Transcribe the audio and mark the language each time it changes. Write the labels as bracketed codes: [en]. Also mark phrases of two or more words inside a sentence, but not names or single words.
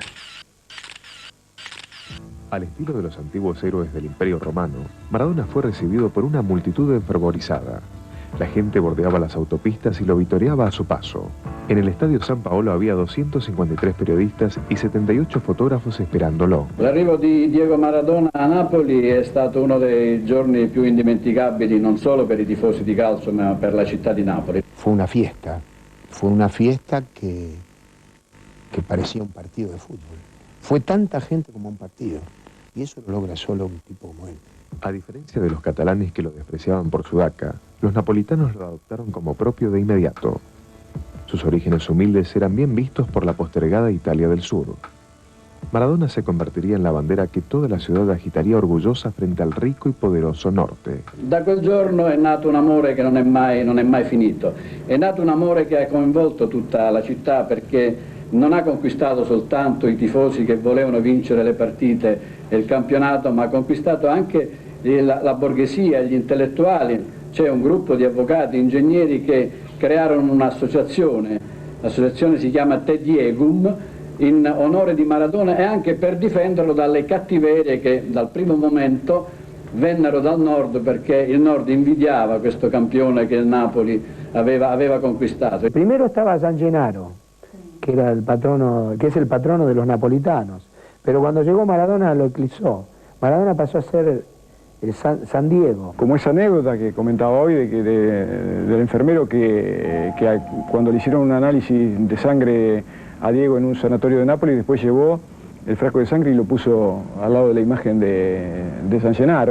[es] Al estilo de los antiguos héroes del Imperio Romano, Maradona fue recibido por una multitud enfervorizada. La gente bordeaba las autopistas y lo vitoreaba a su paso. En el Estadio San Paolo había 253 periodistas y 78 fotógrafos esperándolo. [it] L'arrivo di Diego Maradona a Napoli è stato uno dei giorni più indimenticabili non solo per i tifosi di calcio ma per la città di Napoli. [es] Fue una fiesta que parecía un partido de fútbol. Fue tanta gente como un partido y eso lo logra solo un tipo como él. A diferencia de los catalanes que lo despreciaban por su daca, los napolitanos lo adoptaron como propio de inmediato. Sus orígenes humildes eran bien vistos por la postergada Italia del Sur. Maradona se convertiría en la bandera que toda la ciudad agitaría orgullosa frente al rico y poderoso norte. [it] Da quel giorno è nato un amore che non è mai finito. È nato un amore che ha coinvolto tutta la città perché non ha conquistato soltanto i tifosi che volevano vincere le partite e il campionato, ma ha conquistato anche la borghesia, gli intellettuali. C'è un gruppo di avvocati, ingegneri che crearono un'associazione, l'associazione si chiama Te Diegum, in onore di Maradona e anche per difenderlo dalle cattiverie che dal primo momento vennero dal nord, perché il nord invidiava questo campione che il Napoli aveva conquistato. [es] Primero estaba San Gennaro, que es el patrono de los napolitanos, pero cuando llegó Maradona lo eclipsó. Maradona pasó a ser el San Diego. Como esa anécdota que comentaba hoy del enfermero que cuando le hicieron un análisis de sangre a Diego en un sanatorio de Nápoles, después llevó el frasco de sangre y lo puso al lado de la imagen de San Gennaro.